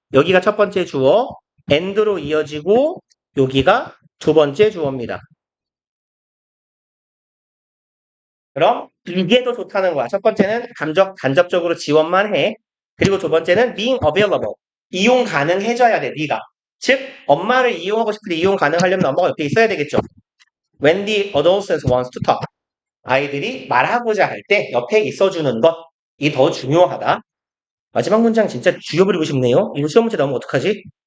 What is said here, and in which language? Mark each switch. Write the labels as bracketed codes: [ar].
[ko] 여기가 첫 번째 주어, and로 이어지고 여기가 두 번째 주어입니다. 그럼 이게 더 좋다는 거야. 첫 번째는 간접적으로 지원만 해. 그리고 두 번째는 being available. 이용 가능해져야 돼, 네가. 즉, 엄마를 이용하고 싶은데 이용 가능하려면 엄마가 옆에 있어야 되겠죠. [en] When the adolescent wants to talk. [ko] 아이들이 말하고자 할 때 옆에 있어주는 것이 더 중요하다. 마지막 문장 진짜 죽여버리고 싶네요. 이거 시험 문제 나오면 어떡하지?